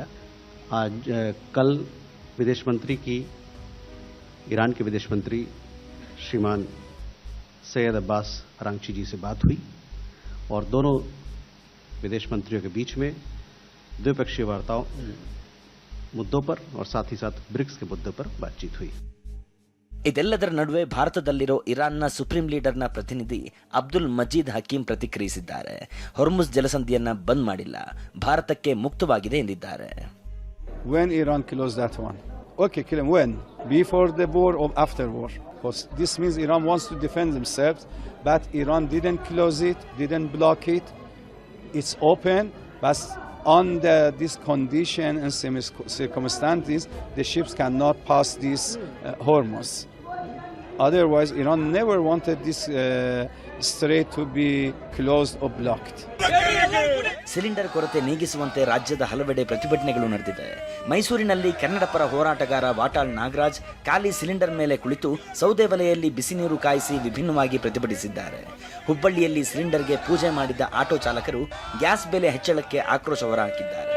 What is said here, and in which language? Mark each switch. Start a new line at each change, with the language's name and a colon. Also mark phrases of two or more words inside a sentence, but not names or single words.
Hindi: आज कल विदेश मंत्री की ईरान के विदेश मंत्री श्रीमान सैयद अब्बास अरांची जी से बात हुई और दोनों विदेश मंत्रियों के बीच में द्विपक्षीय वार्ताओं मुद्दों पर और साथ ही साथ ब्रिक्स के मुद्दों पर बातचीत हुई.
Kannada: ಇದೆಲ್ಲದರ ನಡುವೆ ಭಾರತದಲ್ಲಿರೋ ಇರಾನ್ನ
English: supreme leader's
Kannada: ಪ್ರತಿನಿಧಿ ಅಬ್ದುಲ್ ಮಜೀದ್ ಹಕೀಂ ಪ್ರತಿಕ್ರಿಯಿಸಿದ್ದಾರೆ. ಹೊರ್ಮುಜ್ ಜಲಸಂಧಿಯನ್ನ ಬಂದ್ ಮಾಡಿಲ್ಲ, ಭಾರತಕ್ಕೆ ಮುಕ್ತವಾಗಿದೆ ಎಂದಿದ್ದಾರೆ.
English: When Iran closed that one? Okay, kill him. When? Before the war or after war? Because this means Iran wants to defend themselves, but Iran didn't close it, didn't block it. It's open, but on this condition and circumstances, the ships cannot pass this Hormuz. Otherwise, Iran never wanted this strait to be closed or blocked.
Kannada: ಸಿಲಿಂಡರ್ ಕೊರತೆ ನೀಗಿಸುವಂತೆ ರಾಜ್ಯದ ಹಲವೆಡೆ ಪ್ರತಿಭಟನೆಗಳು ನಡೆದಿದೆ. ಮೈಸೂರಿನಲ್ಲಿ ಕನ್ನಡ ಪರ ಹೋರಾಟಗಾರ ವಾಟಾಳ್ ನಾಗರಾಜ್ ಖಾಲಿ ಸಿಲಿಂಡರ್ ಮೇಲೆ ಕುಳಿತು ಸೌದೆ ಒಲೆಯಲ್ಲಿ ಬಿಸಿ ನೀರು ಕಾಯಿಸಿ ವಿಭಿನ್ನವಾಗಿ ಪ್ರತಿಭಟಿಸಿದ್ದಾರೆ. ಹುಬ್ಬಳ್ಳಿಯಲ್ಲಿ ಸಿಲಿಂಡರ್ಗೆ ಪೂಜೆ ಮಾಡಿದ್ದ ಆಟೋ ಚಾಲಕರು ಗ್ಯಾಸ್ ಬೆಲೆ ಹೆಚ್ಚಳಕ್ಕೆ ಆಕ್ರೋಶ ಹೊರಹಾಕಿದ್ದಾರೆ.